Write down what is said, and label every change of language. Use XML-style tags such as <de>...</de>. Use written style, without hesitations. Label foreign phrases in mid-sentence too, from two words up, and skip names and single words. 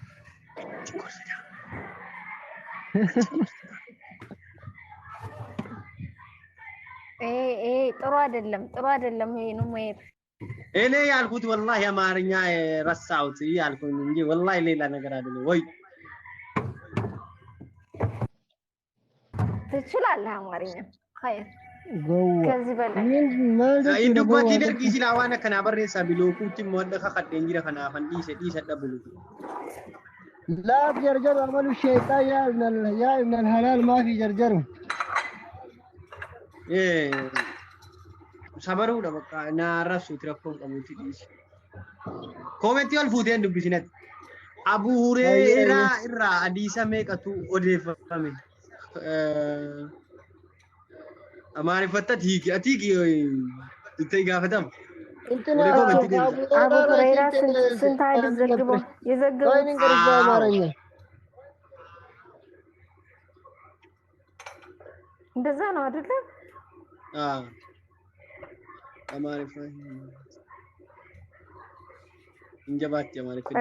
<am>ጥሩ አይደለም ይሄ ነው ማለት እኔ ያልኩት ወላሂ አማርኛ ረሳሁት ያልኩኝ እንጂ ወላሂ ሌላ ነገር አይደለም። ወይ ትችላለህ አማርኛ ኸይር ከዚህ በላይ</am> <om>indubbatti dargii silaa waan akkana barreessaa bilookuutti immoo adda kakadheen jira kanaafan dhiise dhabulu.</om> <ar>لا جرجر عمل الشيطان يا ابن الحلال ما في جرجر.</ar> <om>sabaruudha bakka naarrabsu rakkoon qabuuti dhiise. Koomentii ol fuuteen dubbisinet. Abuu Hureeraa irraa hadiisa meeqatu odeeffame? Amaariffatti atiiki itti gaafatam.</om> <am>አቡ ሁረይራ ስንት ሐዲስ ዘግበው የዘገቡት በአማርኛ እንደዛ ነው አይደለ? አማሪፍ እንጀባት ማለት ነው።</am>